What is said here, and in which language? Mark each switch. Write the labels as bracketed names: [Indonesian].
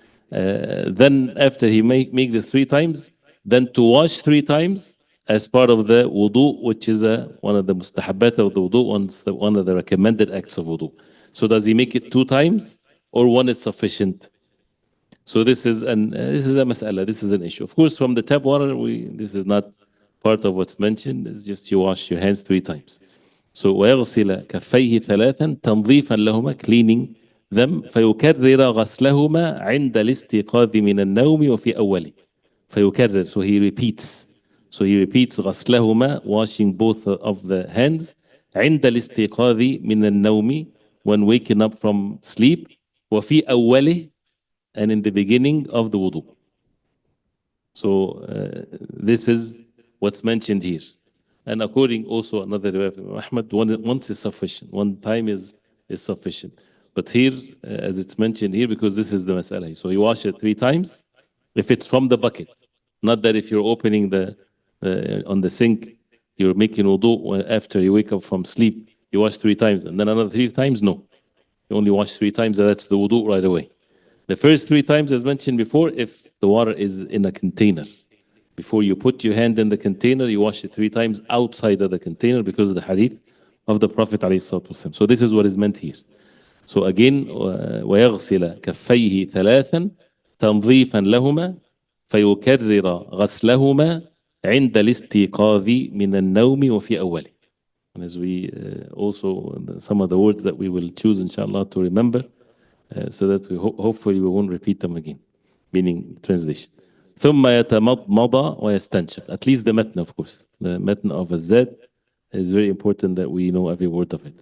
[English] Then after he make this 3 times, then to wash 3 times as part of the wudu, which is one of the mustahabbat of the wudu, one of the recommended acts of wudu. So does he make it 2 times or 1 is sufficient? So this is a mas'ala, this is an issue. Of course, from the tap water, this is not part of what's mentioned. It's just you wash your hands 3 times. [Arabic] So ويغسل كفيه ثلاثا تنظيفا لهما, [English] cleaning them, [Arabic] فيكرر غسلهما عند الاستيقاظ من النوم وفي أوله. [English] فيكرر, so he repeats. So he repeats غسلهما, washing both of the hands, [Arabic] عند الاستيقاظ من النوم, [English] when waking up from sleep, [Arabic] وفي أوله, [English] and in the beginning of the wudu. So this is what's mentioned here. And according also another riwayah from Ahmad, once is sufficient. 1 time is sufficient. But here, as it's mentioned here, because this is the mas'ala. So you wash it 3 times, if it's from the bucket. Not that if you're opening on the sink, you're making wudu after you wake up from sleep, you wash 3 times, and then another 3 times, no. You only wash 3 times, and that's the wudu right away. The first 3 times, as mentioned before, if the water is in a container. Before you put your hand in the container, you wash it 3 times outside of the container because of the hadith of the Prophet ﷺ. So this is what is meant here. So again, [Arabic] ويغسل كفيه ثلاثا تنظيفا لهما فيكرر غسلهما عند الاستيقاظ من النوم وفي أوله. [English] And as we also, some of the words that we will choose inshallah to remember, so that we hopefully we won't repeat them again. Meaning translation. [Arabic] ثم يتمضمض ويستنشق. [English] At least the matn, of course. The matn of الزاد is very important that we know every word of it.